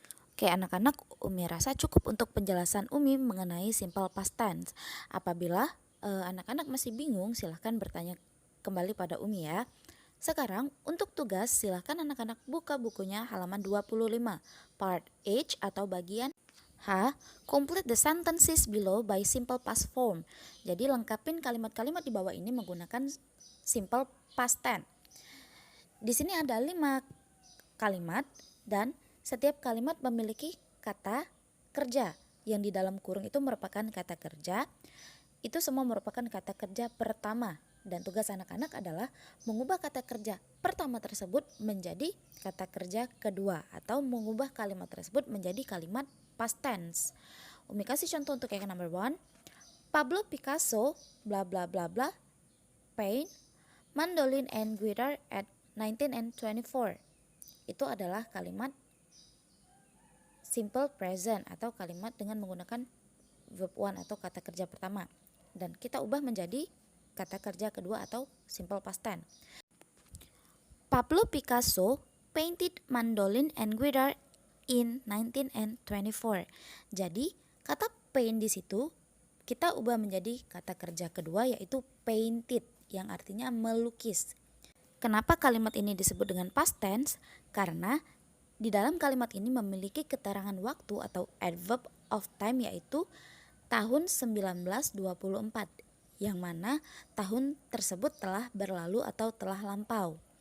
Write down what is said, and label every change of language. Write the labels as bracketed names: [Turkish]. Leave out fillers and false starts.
[Indonesian] Oke anak-anak, Umi rasa cukup untuk penjelasan Umi mengenai simple past tense. Apabila anak-anak masih bingung, silahkan bertanya kembali pada Umi ya. Sekarang untuk tugas silahkan anak-anak buka bukunya halaman 25, part H atau bagian H. [English] Complete the sentences below by simple past form. [Indonesian] Jadi lengkapin kalimat-kalimat di bawah ini menggunakan simple past tense. Di sini ada 5 kalimat dan setiap kalimat memiliki kata kerja yang di dalam kurung itu merupakan kata kerja. Itu semua merupakan kata kerja pertama dan tugas anak-anak adalah mengubah kata kerja pertama tersebut menjadi kata kerja kedua atau mengubah kalimat tersebut menjadi kalimat past tense. Umi kasih contoh untuk yang [English] number 1. Pablo Picasso bla bla bla bla paint mandolin and guitar at 19 and 24. [Indonesian] Itu adalah kalimat simple present atau kalimat dengan menggunakan verb one atau kata kerja pertama. Dan kita ubah menjadi kata kerja kedua atau simple past tense. [English] Pablo Picasso painted mandolin and guitar in 19 and 24. [Indonesian] Jadi kata paint di situ kita ubah menjadi kata kerja kedua yaitu painted yang artinya melukis. Kenapa kalimat ini disebut dengan past tense? Karena di dalam kalimat ini memiliki keterangan waktu atau adverb of time yaitu tahun 1924 yang mana tahun tersebut telah berlalu atau telah lampau.